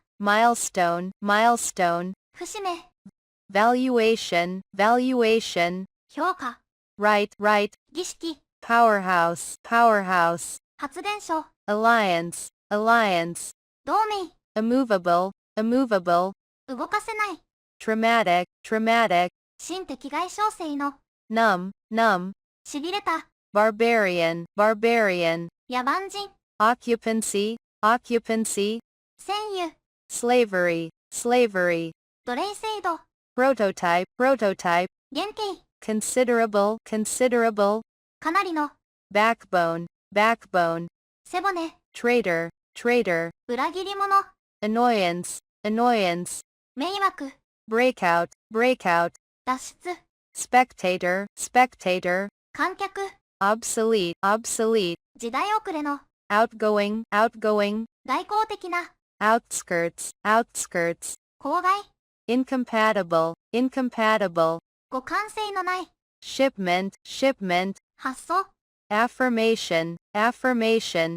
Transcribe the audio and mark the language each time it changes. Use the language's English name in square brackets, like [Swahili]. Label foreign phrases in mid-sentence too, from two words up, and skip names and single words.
[English] milestone, milestone, [Japanese] 節目、 [English] valuation, valuation, [Japanese] 評価、 [English] right, right, [Japanese] 儀式、 [English] powerhouse, powerhouse, [Japanese] 発電所、 [English] alliance, alliance, [Japanese] 同盟、 [English] immovable, immovable, [Japanese] 動かせない、 [English] traumatic, traumatic, [Japanese] 心的外傷性の、 [English] numb, numb, [Japanese] しびれた、 [English] barbarian, barbarian, [Japanese] 野蛮人、 [English] occupancy, occupancy, [Japanese] 占有、 [English] slavery, slavery, [Japanese] 奴隷制度、 [English] prototype, prototype, [Japanese] 原型、 [English] considerable, considerable, [Japanese] かなりの、 [English] backbone, backbone, [Japanese] 背骨、 [English] traitor, traitor, [Japanese] 裏切り者、 [English] annoyance, annoyance, [Japanese] 迷惑、 [English] breakout, breakout, [Japanese] 脱出、 [English] spectator, spectator, [Japanese] 観客、 [English] obsolete, obsolete, [Japanese] 時代遅れの、 [English] outgoing, outgoing, [Japanese] 外交的な、 [English] outskirts, outskirts, [Japanese] 郊外、 [English] incompatible, incompatible, [Japanese] 互換性のない、 [English] shipment, shipment, [Japanese] 発想、 [English] affirmation, affirmation,